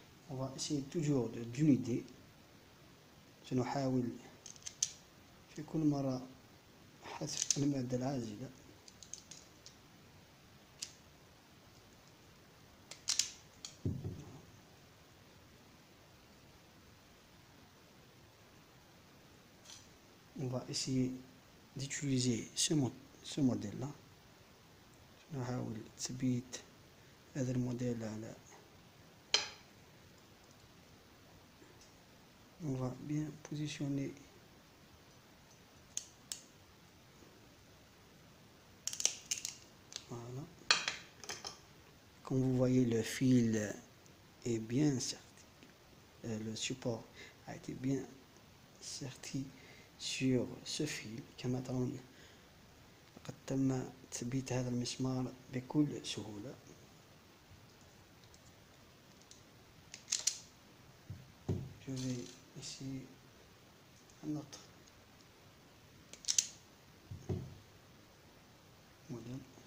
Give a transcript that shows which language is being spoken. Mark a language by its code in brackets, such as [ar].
[fr] On va essayer toujours d'une idée. [ar] سنحاول في كل مرة حذف المادة العازلة. [fr] On va essayer d'utiliser ce modèle-là. [ar] سنحاول تثبيت هذا الموديل على. [fr] On va bien positionner voilà. Comme vous voyez, le fil est bien serti, le support a été bien serti sur ce fil. [ar] كما ترون قد تم تثبيت هذا المسمار بكل سهولة. [fr] Je vais essayer un autre modèle.